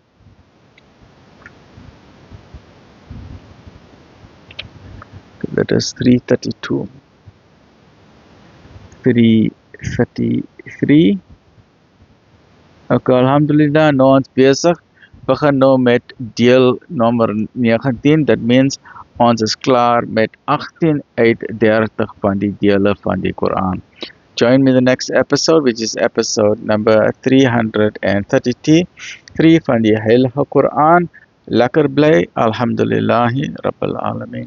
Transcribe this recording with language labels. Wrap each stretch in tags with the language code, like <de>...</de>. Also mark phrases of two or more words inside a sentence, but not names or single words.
<af>Dit is 332. 333. Okay, alhamdulillah, nou ons besig. Begin nou met deel nummer 19.</af> <en>That means</en> <af>ons is klaar met 18 uit 30 van die dele van die Quran.</af> <en>Join me in the next episode, which is episode number 333</en> <af>van die heilige Quran. Lekker bly,</af> <ar>الحمد لله رب العالمين.</ar>